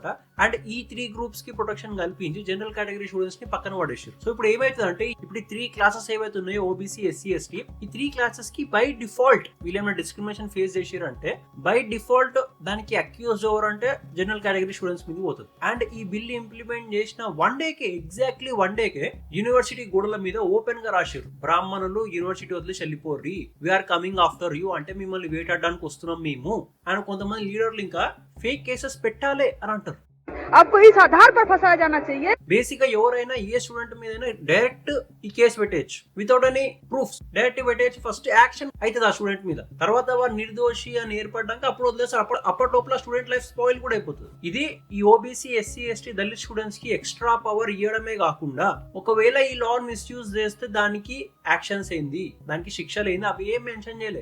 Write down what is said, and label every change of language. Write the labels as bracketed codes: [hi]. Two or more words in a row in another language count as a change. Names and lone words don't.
[te] అండ్ ఈ 3 groups కి ప్రొటెక్షన్ కల్పించి [en] general category students [te] ని పక్కన పడేసారు. సో ఇప్పుడు ఏమైతుందంటే ఇప్పుడు 3 classes ఏవైతే ఉన్నాయో ఓబీసీ ఎస్సీ ఎస్టీ, ఈ 3 classes కి [en] by default [te] వీళ్ళేమైనా [en] discrimination face [te] చేసారంటే [en] by default [te] దానికి అక్యూజ్ ఎవరంటే [en] general category students [te] మీద పోతుంది. అండ్ ఈ [en] bill implement [te] చేసిన [en] 1 day exactly 1 day [te] యూనివర్సిటీ గోడల మీద ఓపెన్ గా రాశారు, బ్రాహ్మణులు యూనివర్సిటీ వదిలేసి వెళ్ళిపోర్రి, [en] we're coming after you, [te] అంటే మిమ్మల్ని వేటాడడానికి వస్తున్నాం మేము. అండ్ కొంతమంది లీడర్లు ఇంకా [en] fake cases [te] పెట్టాలి అని అంటారు. [hi] आपको इस आधार पर फंसाया जाना चाहिए. [te] బేసిక్ గా ఎవరైనా ఏ స్టూడెంట్ మీద డైరెక్ట్ ఈ కేసు పెట్టేయచ్చు [en] without any proofs. [te] డైరెక్ట్ పెట్టేయచ్చు, [en] first action [te] అవుతుంది ఆ స్టూడెంట్ మీద. తర్వాత వాడు నిర్దోషి అని ఏర్పడ్డాక అప్పుడు వదిలేస్తారు. అప్పటి లోపల [en] student life spoil [te] కూడా అయిపోతుంది. ఇది ఈ ఓబీసీ ఎస్సీ ఎస్టీ దళిత్ స్టూడెంట్స్ కి [en] extra power [te] ఇవ్వడమే కాకుండా ఒకవేళ ఈ [en] law misuse [te] చేస్తే దానికి యాక్షన్స్ ఏంది, దానికి శిక్షలు ఏంది, అవి ఏం మెన్షన్ చేయలేదు.